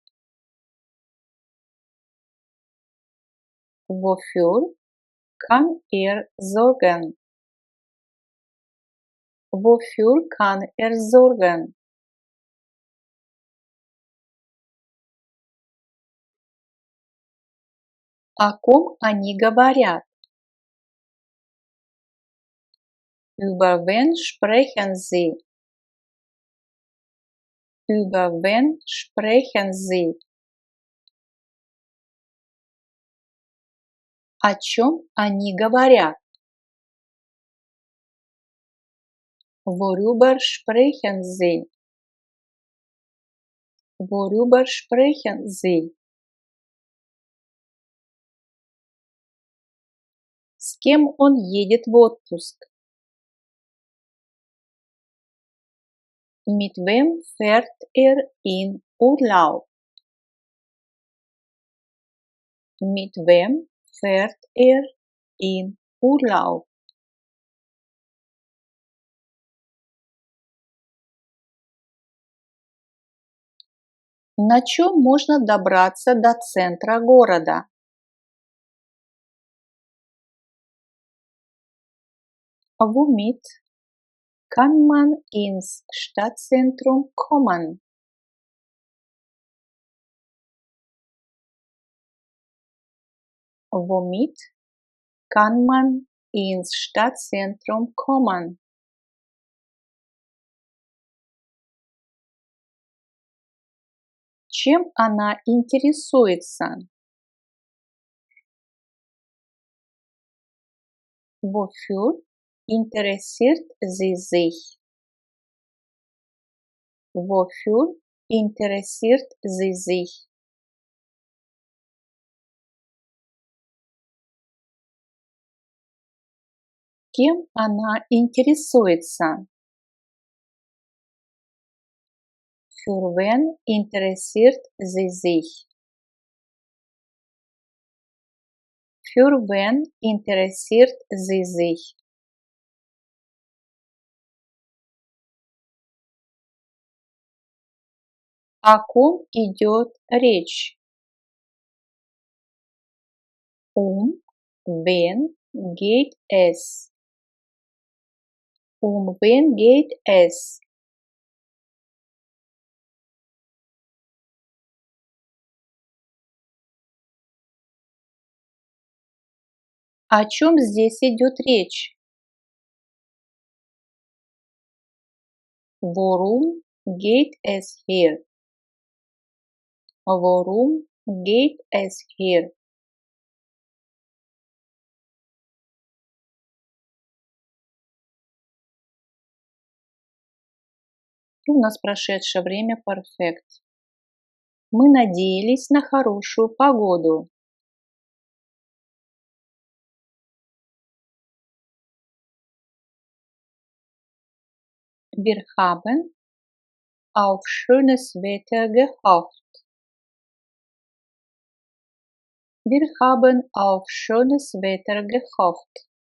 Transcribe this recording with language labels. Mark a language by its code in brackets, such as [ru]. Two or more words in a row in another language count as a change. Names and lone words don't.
[de] Wofür kann er sorgen? Wofür kann er sorgen? [ru] О ком они говорят? [de] Über wen sprechen sie? Über wen sprechen sie? [ru] О чем они говорят? [de] Worüber sprechen sie? Worüber sprechen sie? [ru] С кем он едет в отпуск? [de] Mit wem fährt er in Urlaub? Mit wem fährt er in Urlaub? [ru] На чем можно добраться до центра города? [de] Womit kann man ins Stadtzentrum kommen? Womit kann man ins Stadtzentrum kommen? [ru] Чем она интересуется? [de] Wofür interessiert sie sich? Wofür interessiert sie sich? [ru] Кем она интересуется? [de] Für wen interessiert sie sich? Für wen interessiert sie sich? [ru] О ком идет речь? [de] Wen geht es? Wen geht es? [ru] О чем здесь идет речь? [de] Worum geht es hier? Worum geht es hier? [ru] У нас прошедшее время перфект. Мы надеялись на хорошую погоду. [de] Wir haben auf schönes Wetter gehofft. Wir haben auf schönes Wetter gehofft.